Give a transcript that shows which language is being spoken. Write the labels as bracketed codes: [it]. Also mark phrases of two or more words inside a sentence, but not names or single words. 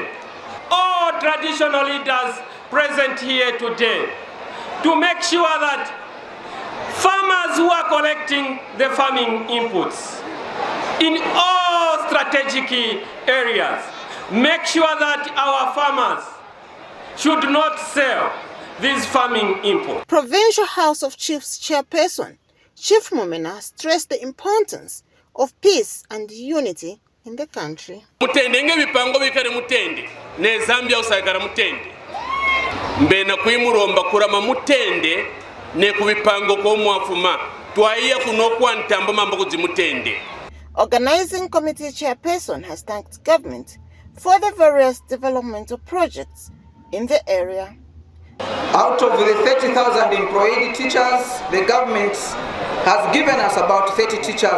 [en] All traditional leaders present here today to make sure that farmers who are collecting the farming inputs in all strategic areas, make sure that our farmers should not sell these farming inputs. Provincial House of Chiefs Chairperson Chief Mumena stressed the importance of peace and unity in the country. [kqn] Mutende nge bipango bikare mutende ne Zambia usagara mutende mbena kwimuromba kurama mutende ne kubipango ko mwafuma twaiye kunokwa ntambo mambo kuzimutende. [en] Organizing Committee Chairperson has thanked government for the various developmental projects in the area. Out of the 30,000 employed teachers, the government has given us about 30 teachers.